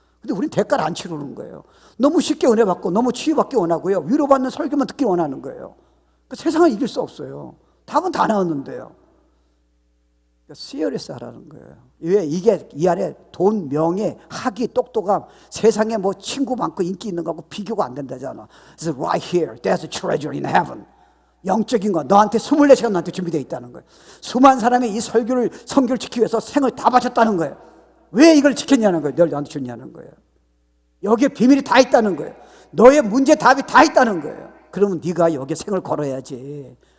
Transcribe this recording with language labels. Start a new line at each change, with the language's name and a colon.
Korean: 근데 우린 대가를 안 치르는 거예요. 너무 쉽게 은혜 받고 너무 치유받기 원하고요, 위로받는 설교만 듣기 원하는 거예요. 그 세상을 이길 수 없어요. 답은 다 나왔는데요. 시어리스 하라는 거예요. 왜? 이게 이 안에 돈, 명예, 학위, 똑똑함, 세상에 뭐 친구 많고 인기 있는 거하고 비교가 안 된다잖아.
English: It's right here, there's a treasure in heaven.
Korean: 영적인 거 너한테 24시간 너한테 준비되어 있다는 거예요. 수많은 사람이 이 설교를, 성교를 지키기 위해서 생을 다 바쳤다는 거예요. 왜 이걸 지켰냐는 거예요. 널 너한테 줬냐는 거예요. 여기에 비밀이 다 있다는 거예요. 너의 문제 답이 다 있다는 거예요. 그러면 네가 여기에 생을 걸어야지.